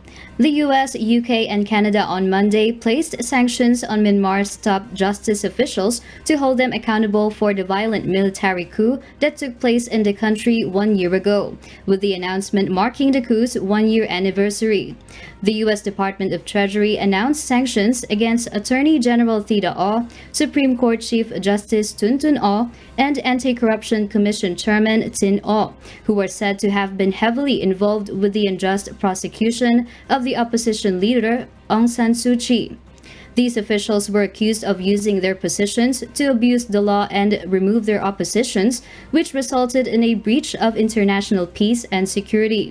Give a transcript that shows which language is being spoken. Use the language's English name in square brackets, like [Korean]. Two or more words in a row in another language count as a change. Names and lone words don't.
[English] The US, UK, and Canada on Monday placed sanctions on Myanmar's top justice officials to hold them accountable for the violent military coup that took place in the country 1 year ago, with the announcement marking the coup's one-year anniversary. The US Department of Treasury announced sanctions against Attorney General Thida Aw, Supreme Court Chief Justice Tun Tun Aw, and Anti-Corruption Commission Chairman Tin Aw, who were said to have been heavily involved with the unjust prosecution of the opposition leader Aung San Suu Kyi. These officials were accused of using their positions to abuse the law and remove their oppositions, which resulted in a breach of international peace and security.